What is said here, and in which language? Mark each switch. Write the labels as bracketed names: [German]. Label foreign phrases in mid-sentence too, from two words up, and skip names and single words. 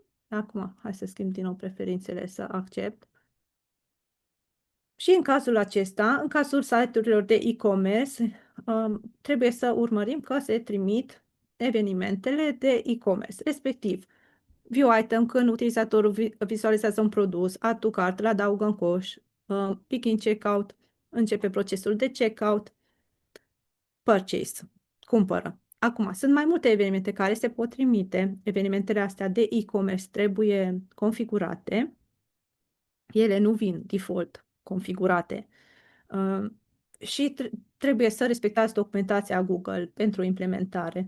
[Romanian] Acum, hai să schimb din nou preferințele să accept. Și în cazul acesta, în cazul site-urilor de e-commerce, trebuie să urmărim că se trimit evenimentele de e-commerce, respectiv [English] view item [Romanian] când utilizatorul vizualizează un produs, [English] add to cart, [Romanian] îl adaugă în coș, [English] pick in checkout, [Romanian] începe procesul de checkout, purchase, cumpără. Acum, sunt mai multe evenimente care se pot trimite. Evenimentele astea de e-commerce trebuie configurate. Ele nu vin default configurate. Uh, și trebuie să respectați documentația Google pentru implementare.